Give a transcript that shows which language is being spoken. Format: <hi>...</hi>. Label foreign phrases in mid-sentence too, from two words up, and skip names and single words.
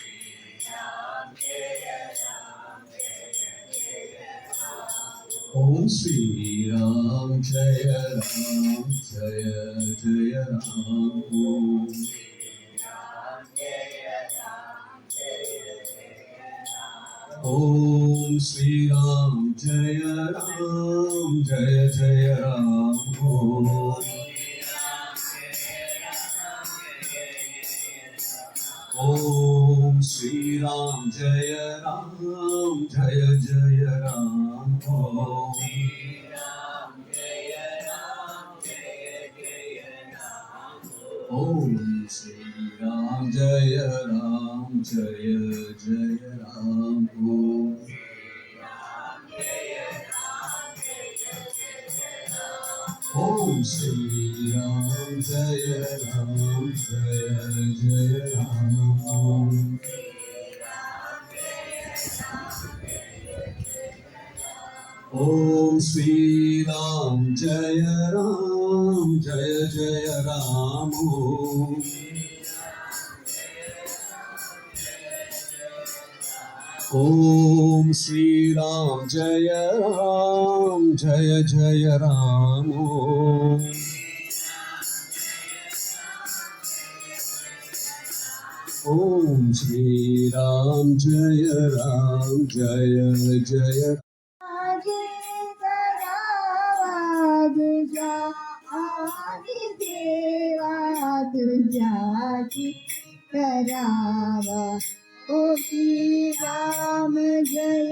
<sa>ओम श्री राम जय जय राम ओम ओम श्री राम जय जय राम ओम ओम श्री राम जय जय राम ओम ओम श्री राम जय जय राम ओम ओम श्री राम जय जय राम ओम ओम श्री राम जय जय राम ओम ओम श्री राम जय जय राम ओम ओम श्री राम जय जय</sa> <mr>आदि देवा तुझ्याची करावा ओ श्री राम जय</mr>